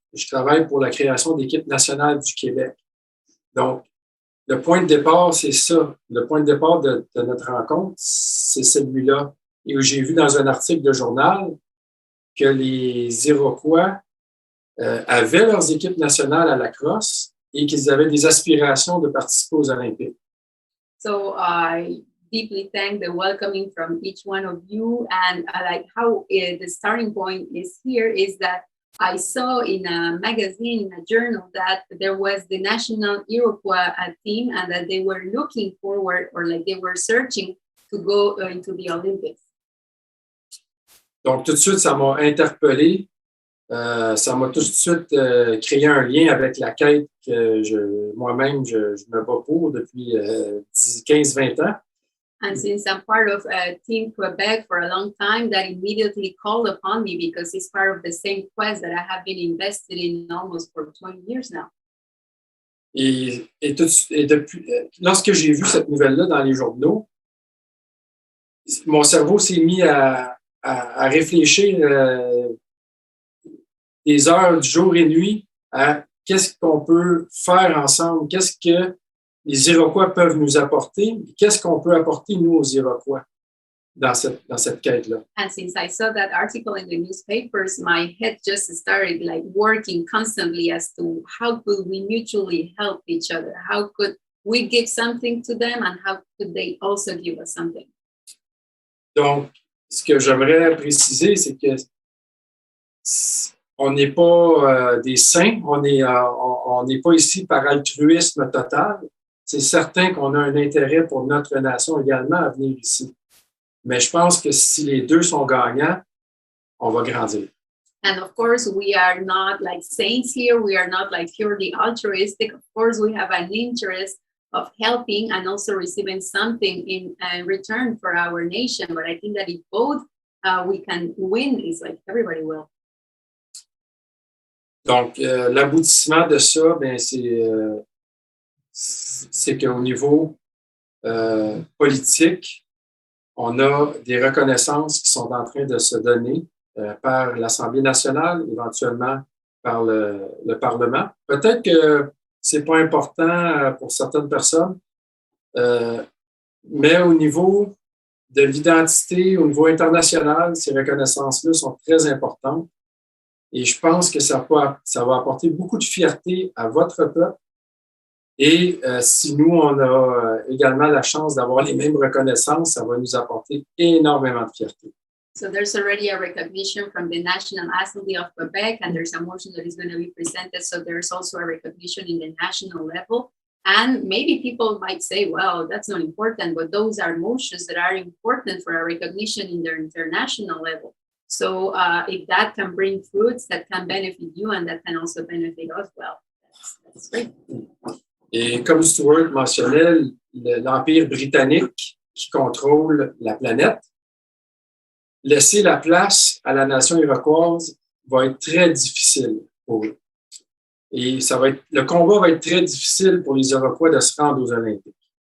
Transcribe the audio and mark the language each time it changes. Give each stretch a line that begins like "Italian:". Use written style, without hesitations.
French: Je travaille pour la création d'équipes nationales du Québec. Donc, le point de départ, c'est ça. Le point de départ de notre rencontre, c'est celui-là. Et où j'ai vu dans un article de journal que les Iroquois avaient leurs équipes nationales à la crosse et qu'ils avaient des aspirations de participer aux Olympiques.
English: So I deeply thank the welcoming from each one of you, and like how the starting point is here is that I saw in a magazine, in a journal, that there was the National Iroquois team and that they were looking forward, or like they were searching to go into the Olympics.
French: Donc, tout de suite, ça m'a interpellé. Ça m'a tout de suite créé un lien avec la quête que moi-même, je me bats pour depuis 15-20 ans.
English: And since I'm part of Team Quebec for a long time, that immediately called upon me because it's part of the same quest that I have been invested in almost for 20 years now.
French: Et depuis, lorsque j'ai vu cette nouvelle-là dans les journaux, mon cerveau s'est mis à réfléchir des heures du jour et nuit à qu'est-ce qu'on peut faire ensemble, qu'est-ce que les Iroquois peuvent nous apporter, qu'est-ce qu'on peut apporter, nous, aux Iroquois, dans cette quête-là.
English: And since I saw that article in the newspapers, my head just started like working constantly as to how could we mutually help each other? How could we give something to them and how could they also give us something?
French: Donc, ce que j'aimerais préciser, c'est que on n'est pas des saints, on n'est pas ici par altruisme total. C'est certain qu'on a un intérêt pour notre nation également à venir ici. Mais je pense que si les deux sont gagnants, on va grandir.
English: And of course, we are not like saints here. We are not like purely altruistic. Of course, we have an interest of helping and also receiving something in return for our nation. But I think that if both we can win, it's like everybody will.
French: Donc, l'aboutissement de ça, ben, c'est qu'au niveau politique, on a des reconnaissances qui sont en train de se donner par l'Assemblée nationale, éventuellement par le Parlement. Peut-être que c'est pas important pour certaines personnes, mais au niveau de l'identité, au niveau international, ces reconnaissances-là sont très importantes. Et je pense que ça va apporter beaucoup de fierté à votre peuple. Et si nous, on a également la chance d'avoir les mêmes reconnaissances, ça va nous apporter énormément de fierté.
English: So there's already a recognition from the National Assembly of Quebec, and there's a motion that is going to be presented. So there's also a recognition in the national level. And maybe people might say, well, that's not important, but those are motions that are important for a recognition in the international level. So if that can bring fruits that can benefit you and that can also benefit us, well, that's great.
French: Et comme Stuart mentionnait, l'Empire britannique qui contrôle la planète, laisser la place à la nation iroquoise va être très difficile pour eux. Et le combat va être très difficile pour les Iroquois de se rendre aux Olympiques.